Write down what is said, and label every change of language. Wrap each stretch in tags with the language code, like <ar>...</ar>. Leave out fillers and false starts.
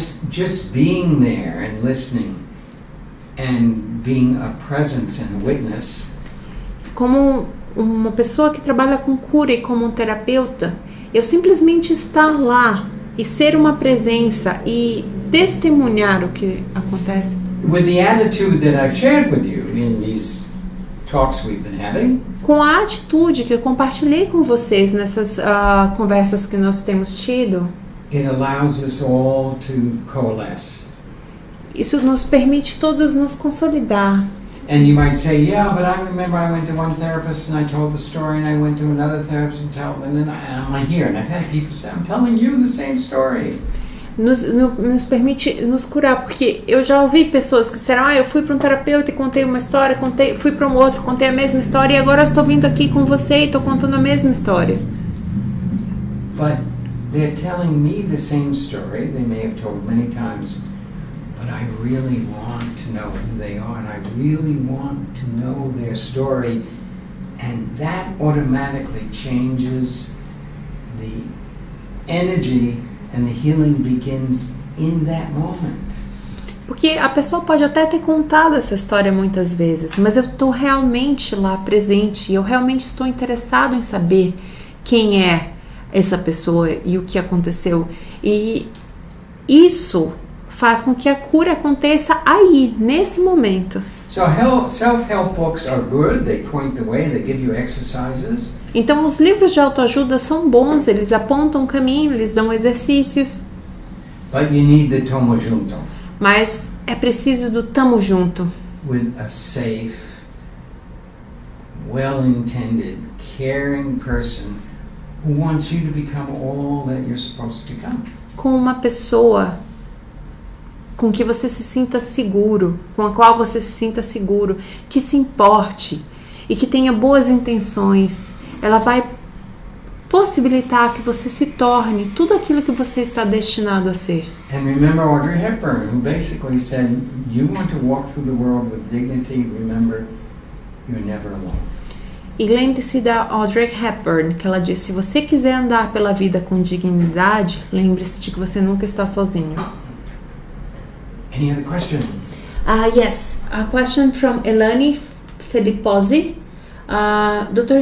<en>just being there and listening and being a presence and a witness</en> <pt>Como uma pessoa que trabalha com cura e como um terapeuta, eu simplesmente estar lá e ser uma presença e testemunhar o que acontece.</pt> <en>with the attitude that I've shared with you in these talks we've been having,</en> <pt>Com a atitude que eu compartilhei com vocês nessas conversas que nós temos tido,</pt> <en>it allows us all to coalesce.</en> <pt>isso nos permite todos nos consolidar.</pt> <en>And you might say, yeah, but I remember I went to one therapist and I told the story, and I went to another therapist and told, and then I'm here, and I've had people say, I'm telling you the same story.</en> <pt>Nos permite nos curar, porque eu já ouvi pessoas que disseram, eu fui para um terapeuta e contei uma história, fui para um outro, contei a mesma história, e agora eu estou vindo aqui com você e estou contando a mesma história.</pt> <en>But they're telling me the same story, they may have told many times, but I really want to know who they are, and I really want to know their story, and that automatically changes the energy, and the healing begins in that moment.</en> <pt>Porque a pessoa pode até ter contado essa história muitas vezes, mas eu estou realmente lá presente, e eu realmente estou interessado em saber quem é essa pessoa e o que aconteceu. E isso faz com que a cura aconteça aí, nesse momento.</pt> <en>So self-help books are good, they point the way, they give you exercises.</en> <pt>Então os livros de autoajuda são bons, eles apontam o caminho, eles dão exercícios,</pt> <en>But you need the</en> <pt>tomo junto, mas é preciso do tamo junto,</pt> <en>with a safe, well-intended, caring person who wants you to become all that you're supposed to become.</en> <pt>com uma pessoa com que você se sinta seguro, com a qual você se sinta seguro, que se importe e que tenha boas intenções. Ela vai possibilitar que você se torne tudo aquilo que você está destinado a ser.</pt> <en>And remember Audrey Hepburn, who basically said, you want to walk through the world with dignity, remember, you're never alone.</en> <pt>E lembre-se da Audrey Hepburn, que ela disse, se você quiser andar pela vida com dignidade, lembre-se de que você nunca está sozinho.</pt> <en>Any other question? Yes, a question from Elane Filipposi. Dr.</en>